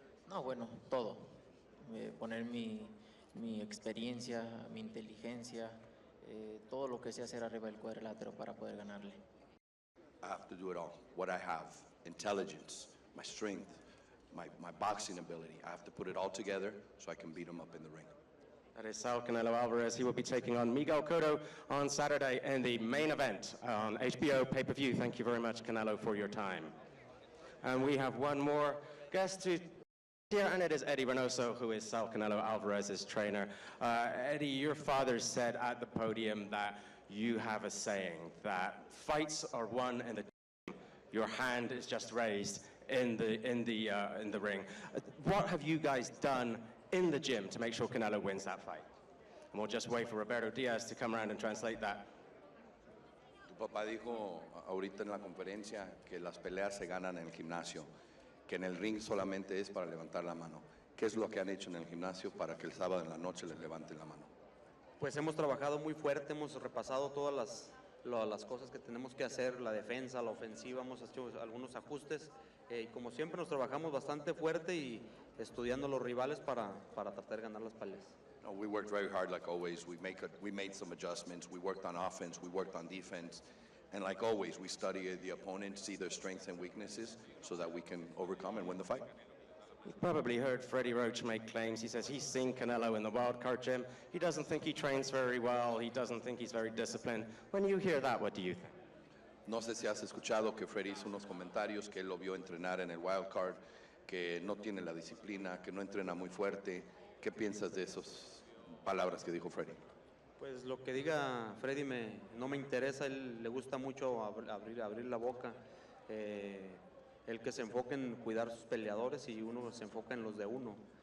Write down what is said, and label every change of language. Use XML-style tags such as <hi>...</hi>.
<es>No, bueno, todo. Poner mi experiencia, mi inteligencia, todo lo que sé hacer arriba del cuadrilátero para poder ganarle.</es> <en>I have to do it all. What I have, intelligence, my strength, my boxing ability. I have to put it all together so I can beat him up in the ring. That is Saul Canelo Alvarez. He will be taking on Miguel Cotto on Saturday in the main event on HBO pay-per-view. Thank you very much, Canelo, for your time. And we have one more guest to here, and it is Eddie Reynoso, who is Saul Canelo Alvarez's trainer. Eddie, your father said at the podium that you have a saying that fights are won in the gym. Your hand is just raised in the ring. What have you guys done in the gym to make sure Canelo wins that fight? And we'll just wait for Roberto Diaz to come around and translate that.</en> <es>Tu papá dijo ahorita en la conferencia que las peleas se ganan en el gimnasio, que en el ring solamente es para levantar la mano. ¿Qué es lo que han hecho en el gimnasio para que el sábado en la noche les levanten la mano? Pues hemos trabajado muy fuerte, hemos repasado todas las cosas que tenemos que hacer, la defensa, la ofensiva, hemos hecho algunos ajustes y como siempre nos trabajamos bastante fuerte y estudiando los rivales para tratar de ganar las peleas.</es> <en>No, we worked very hard like always. We made some adjustments. We worked on offense, we worked on defense. And like always, we study the opponent, see their strengths and weaknesses so that we can overcome and win the fight. You've probably heard Freddy Roach make claims. He says he's seen Canelo in the wildcard gym. He doesn't think he trains very well. He doesn't think he's very disciplined. When you hear that, what do you think?</en> <es>No sé si has escuchado que Freddy hizo unos comentarios que él lo vio entrenar en el wildcard, que no tiene la disciplina, que no entrena muy fuerte. ¿Qué piensas de esas palabras que dijo Freddy? Pues lo que diga Freddy no me interesa, él le gusta mucho abrir la boca, el que se enfoque en cuidar sus peleadores y uno se enfoca en los de uno.</es>